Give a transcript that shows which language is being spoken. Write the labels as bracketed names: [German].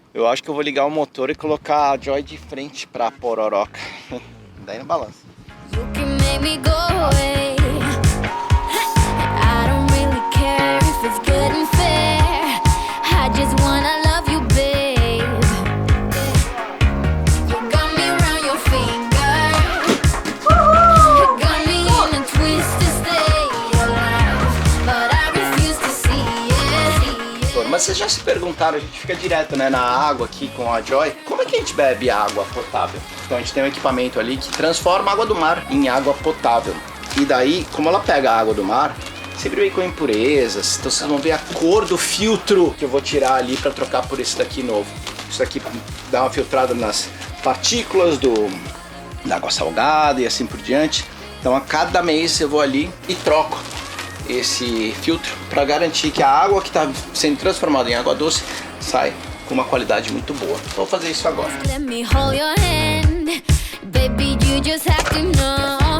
[Portuguese] Eu acho que eu vou ligar o motor e colocar a Joy de frente pra pororoca. Daí não balança. [English] You can make me go away. I don't really care if it's good and fair. I just wanna love you, babe. You got me around your finger. You got me in a twisted state of life, but I refuse to see it. [Portuguese] Mas vocês já se perguntaram, a gente fica direto, né, na água aqui com a Joy, como é que a gente bebe água potável? Então a gente tem um equipamento ali que transforma a água do mar em água potável. E daí, como ela pega a água do mar, sempre vem com impurezas. Então vocês vão ver a cor do filtro que eu vou tirar ali para trocar por esse daqui novo. Isso daqui dá uma filtrada nas partículas da água salgada e assim por diante. Então a cada mês eu vou ali e troco esse filtro para garantir que a água que está sendo transformada em água doce sai com uma qualidade muito boa. Vou fazer isso agora. [English] Let me hold your hand, baby, you just have to know.